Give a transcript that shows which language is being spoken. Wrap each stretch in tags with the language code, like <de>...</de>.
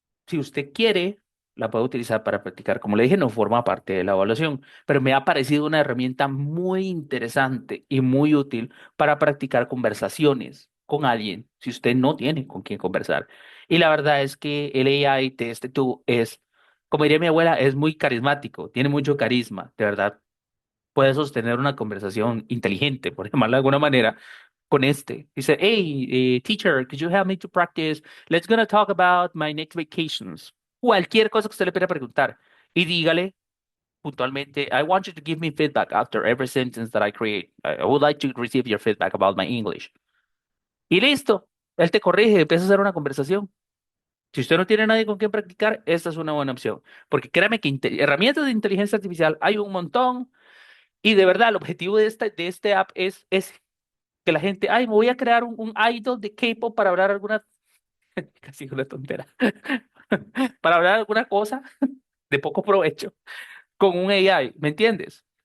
<es>Si usted quiere, la puede utilizar para practicar. Como le dije, no forma parte de la evaluación, pero me ha parecido una herramienta muy interesante y muy útil para practicar conversaciones con alguien, si usted no tiene con quién conversar. Y la verdad es que el AI de este tú es, como diría mi abuela, es muy carismático, tiene mucho carisma, de verdad. Puede sostener una conversación inteligente, por llamarla de alguna manera, con este.</es> <en>Dice, hey, teacher, could you help me to practice? Let's gonna talk about my next vacations.</en> <es>Cualquier cosa que usted le quiera preguntar. Y dígale puntualmente,</es> <en>I want you to give me feedback after every sentence that I create. I would like to receive your feedback about my English.</en> <es>Y listo. Él te corrige, empieza a hacer una conversación. Si usted no tiene nadie con quien practicar, esta es una buena opción. Porque créame que herramientas de inteligencia artificial hay un montón. Y de verdad, el objetivo de este app es que la gente, ay, me voy a crear un idol de K-pop para hablar alguna, casi una tontera, para hablar alguna cosa de poco provecho con un AI, ¿me entiendes?</es>